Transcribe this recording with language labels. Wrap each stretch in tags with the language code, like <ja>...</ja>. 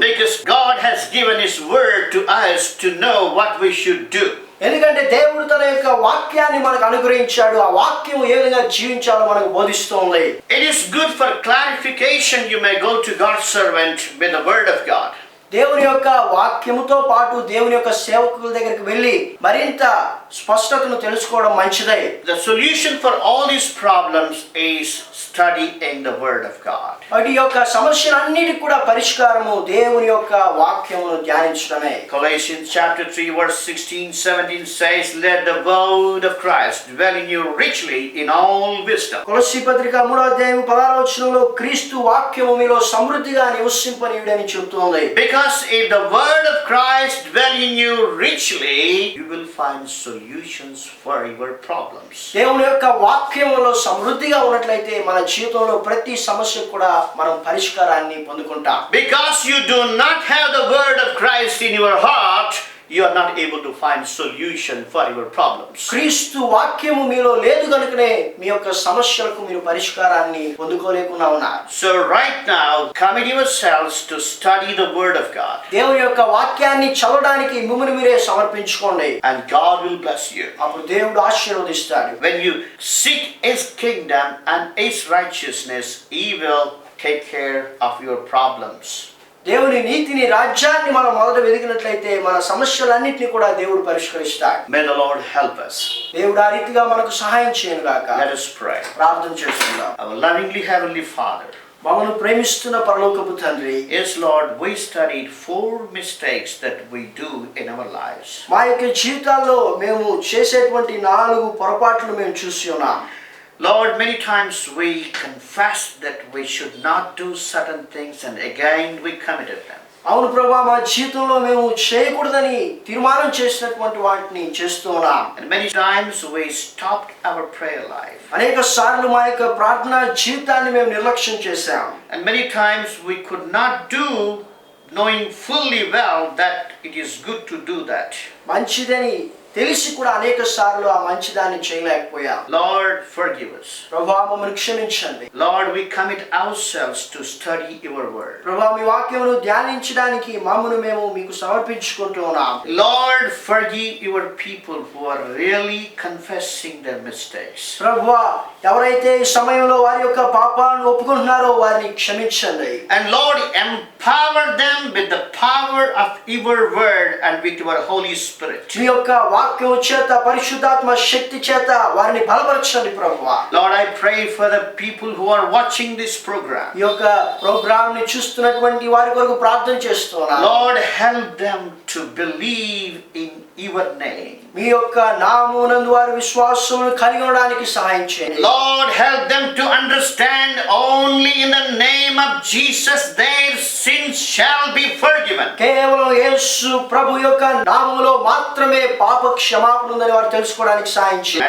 <en>Because God has given His Word to us to know what we should do.</en> <te>ఎందుకంటే దేవుడు తన యొక్క వాక్యాన్ని మనకు అనుగ్రహించాడు. ఆ వాక్యం ఏ విధంగా జీవించాలో మనకు బోధిస్తుంది.</te> <en>It is good for clarification. You may go to God's servant with the Word of God.</en> <te>దేవుని యొక్క వాక్యముతో పాటు దేవుని యొక్క సేవకుల దగ్గరికి వెళ్ళి మరింత స్పష్టతను తెలుసుకోవడం మంచిదే.</te> <en>The solution for all these problems is studying the Word of God.</en> <te>అటు యొక్క సమస్యలన్నిటికి కూడా పరిష్కారము దేవుని యొక్క వాక్యమును ధ్యానించడమే.</te> <en>Colossians chapter 3 verse 16-17 says, "Let the word of Christ dwell in you richly in all wisdom."</en> <te>కొలస్సీ పత్రిక 3వ అధ్యాయం 16వ వచనంలో క్రీస్తు వాక్యము మీలో సమృద్ధిగా నివసింపనీయుడని చెబుతోంది.</te> <en>Because if the word of Christ dwell in you richly, you will find solution. solutions for your problems.</en> <te>దేవుని యొక్క వాక్యములో సమృద్ధిగా ఉన్నట్లయితే మన జీవితంలో ప్రతి సమస్యకు కూడా మనం పరిష్కారాన్ని పొందుకుంటాం.</te> <en>Because you do not have the word of Christ in your heart, you are not able to find solution for your problems.</en> <te>క్రీస్తు వాక్యము మీలో లేదు కనుకనే మీ యొక్క సమస్యలకు మీరు పరిష్కారాన్ని పొందుకోలేకుండా ఉన్నారు.</te> <en>So right now, commit yourselves to study the word of God.</en> <te>దేవుని యొక్క వాక్యాన్ని చదవడానికి మిమ్మల్ని మీరే సమర్పించుకోండి.</te> <en>And God will bless you.</en> <te>అప్పుడు దేవుడు ఆశీర్వదిస్తాడు.</te> <en>When you seek His kingdom and His righteousness, He will take care of your problems.</en> <te>దేవుని నీతిని రాజ్యాన్ని మనం మొదట వెదికినట్లయితే మన సమస్యలన్నింటినీ కూడా దేవుడు పరిష్కరిస్తాడు.</te> <en>May the Lord help us.</en> <te>దేవుడు ఆ రీతిగా మనకు సహాయం చేయను గాక.</te> <en>Let us pray.</en> <te>ప్రార్థన చేసుకుందాం.</te> <en>Our lovingly heavenly Father,</en> <te>మమ్మల్ని ప్రేమిస్తున్న పరలోకపు తండ్రి,</te> <en>yes Lord, we studied 4 mistakes that we do in our lives.</en> <te>మా యొక్క జీవితాల్లో మేము చేసేటువంటి 4 పొరపాట్లు మేము చూసి ఉన్నాం.</te> <en>Lord, many times we confess that we should not do certain things and again we committed them.</en> <te>అవును ప్రభువా, మా జీవితంలో మేము చేయకూడదని తీర్మానం చేసినటువంటి వాటిని చేస్తూ ఉన్నాం.</te> <en>And many times we stopped our prayer life.</en> <te>అనేక సార్లు మా యొక్క ప్రార్థనా జీవితాన్ని మేము నిర్లక్ష్యం చేశాం.</te> <en>And many times we could not do, knowing fully well that it is good to do that.</en> <te>మంచిదని తెలిసి కూడా అనేక సార్లు ఆ మంచిదాన్ని చేయలేకపోయాం.</te> <en>Lord, forgive us.</en> <te>ప్రభువా, మమ్మల్ని క్షమించండి.</te> <en>Lord, we commit ourselves to study your word.</en> <te>ప్రభువా, మీ వాక్యమును ధ్యానించడానికి మమ్మను మేము మీకు సమర్పించుకుంటూ ఉన్నాం.</te> <en>Lord, forgive your people who are really confessing their mistakes.</en> <te>ప్రభువా, ఎవరైతే ఈ సమయంలో వారి యొక్క పాపాలను ఒప్పుకుంటున్నారో వారిని క్షమించండి.</te> <en>And Lord, empower them with the power of your word and with your Holy Spirit.</en> <te>మీ యొక్క వాక్యము చేత, పరిశుద్ధాత్మ శక్తి చేత వారిని బలపరచండి ప్రభువా.</te> <en>Lord, I pray for the people who are watching this program.</en> <te>ఈ యొక్క ప్రోగ్రామ్ ని చూస్తున్నటువంటి వారి కొరకు ప్రార్థన చేస్తున్నాను.</te> <en>Lord, help them to believe in your name.</en> <te>మీ యొక్క నామమునందు వారి విశ్వాసమును కలిగి ఉండడానికి సహాయం చేయండి.</te> <en>Lord, help them to understand only in the name of Jesus their sins shall be forgiven.</en> <te>కేవలం యేసు ప్రభు యొక్క నామములో మాత్రమే పాప క్షమాపణ ఉందని వారు తెలుసుకోవడానికి సహాయం చేయండి.</te>